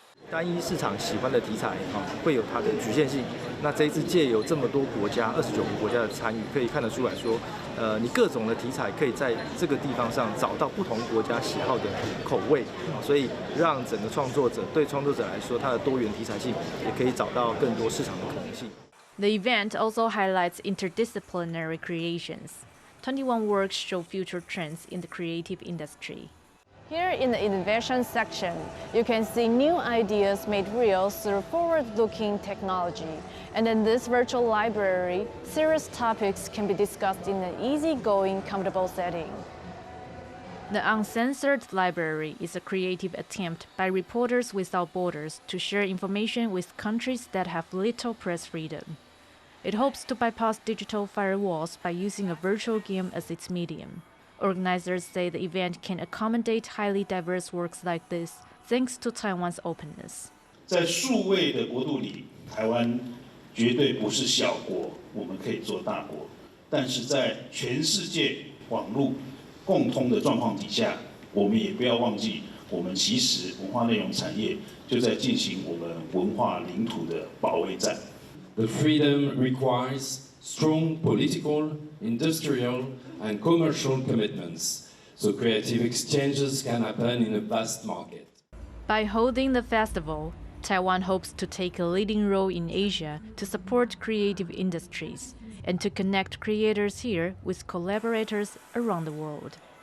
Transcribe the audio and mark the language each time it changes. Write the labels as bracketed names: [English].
[Chinese] 单一市场喜欢的题材会有它的局限性。那这一次借由这么多国家，29个国家的参与，可以看得出来说，你各种的题材可以在这个地方上找到不同国家喜好的口味，所以让整个创作者对创作者来说，它的多元题材性也可以找到更多市场的可能性。 [English] The event also highlights interdisciplinary creations. 21 works show future trends in the creative industry. Here in the innovation section, you can see new ideas made real through forward-looking technology. And in this virtual library, serious topics can be discussed in an easygoing, comfortable setting. The Uncensored Library is a creative attempt by Reporters Without Borders to share information with countries that have little press freedom. It hopes to bypass digital firewalls by using a virtual game as its medium. Organizers say the event can accommodate highly diverse works like this, thanks to Taiwan's openness. [Chinese] 在数位的国度里，台湾绝对不是小国，我们可以做大国。但是在全世界网络共通的状况底下，我们也不要忘记，我们其实文化内容产业就在进行我们文化领土的保卫战。 [English] The freedom requires strong political, industrial, and commercial commitments, so creative exchanges can happen in a vast market. By holding the festival, Taiwan hopes to take a leading role in Asia to support creative industries and to connect creators here with collaborators around the world.